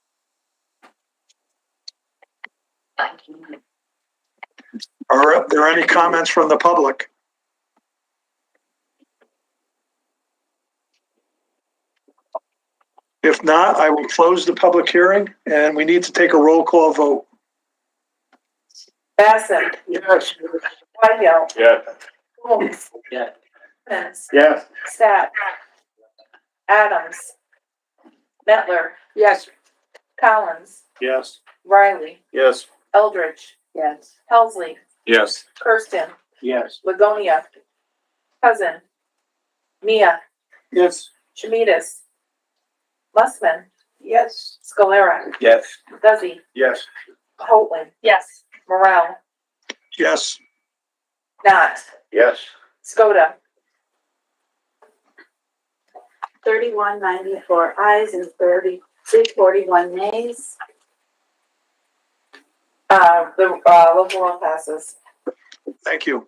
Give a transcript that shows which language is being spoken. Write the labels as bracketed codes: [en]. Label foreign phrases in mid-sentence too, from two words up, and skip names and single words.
[en] Are there any comments from the public? If not, I will close the public hearing and we need to take a roll call vote. Basson. Yes. Whitehill. Yes. Holmes. Yes. Simmons. Yes. Stat. Adams. Mettler. Yes. Collins. Yes. Riley. Yes. Eldridge. Yes. Helsley. Yes. Kirsten. Yes. Ligonia. Cousin. Mia. Yes. Chamidas. Mussman. Yes. Scalera. Yes. Duzzy. Yes. Holtman. Yes. Morel. Yes. Not. Yes. Skoda. 3194 ayes and 341 nays. The local law passes. Thank you.